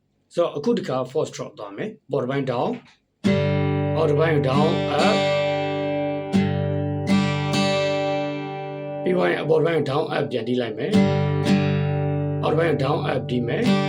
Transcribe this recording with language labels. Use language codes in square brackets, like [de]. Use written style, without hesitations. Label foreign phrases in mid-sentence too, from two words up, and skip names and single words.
[my] so အခုတခါ [en] first drop [my] သွားမယ် [en] bottom line down outer line down up [my] ပြီးသွားရင် [en] bottom line down up [my] ပြန်တီးလိုက်မယ် [en] outer line down up [my] တီးမယ်